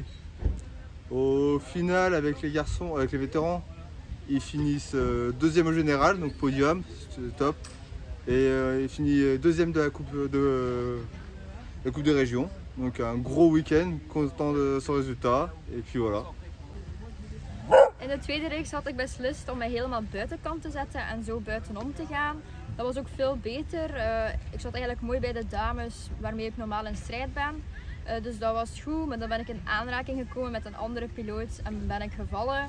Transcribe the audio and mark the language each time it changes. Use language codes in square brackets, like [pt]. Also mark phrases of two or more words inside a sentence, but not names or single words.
[fr] Au final, avec les garçons, avec les vétérans, ils finissent deuxième au général, donc podium, c'est top. Et il finit deuxième de la coupe de région. Donc un gros week-end, content de son résultat. Et puis voilà. [nl] In de tweede reeks had ik beslist om mij helemaal buitenkant te zetten en zo buitenom te gaan. Dat was ook veel beter. Ik zat eigenlijk mooi bij de dames waarmee ik normaal in strijd ben. Dus dat was goed, maar dan ben ik in aanraking gekomen met een andere piloot en ben ik gevallen.